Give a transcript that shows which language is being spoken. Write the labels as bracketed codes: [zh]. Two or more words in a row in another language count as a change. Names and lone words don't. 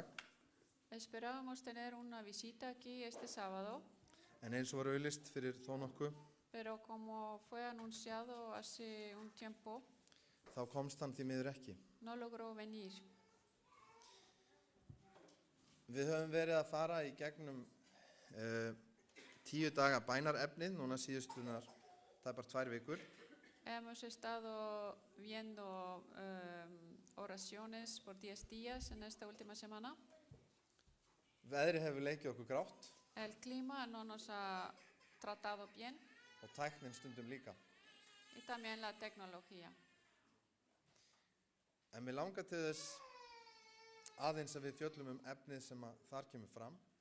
[es] Esperábamos tener una visita aquí este sábado, [is] en eins og var auglýst fyrir þó nokkuð, [es] pero como fue anunciado hace un tiempo, [is] þá komst hann því miður ekki. [es] no logró venir. [is] Við höfum verið að fara í gegnum 10 daga bænarefnið, núna síðustunar tæpar 2 vikur. [es] Hemos estado viendo oraciones por 10 días en esta última semana. [is] Veðrið hefur leikið okkur grátt [es] El clima no nos ha tratado bien [is] og tæknin stundum líka. [es] y también la tecnología. [is] En mér langar til þess aðeins að við fjöllum efnið sem að þar kemur fram.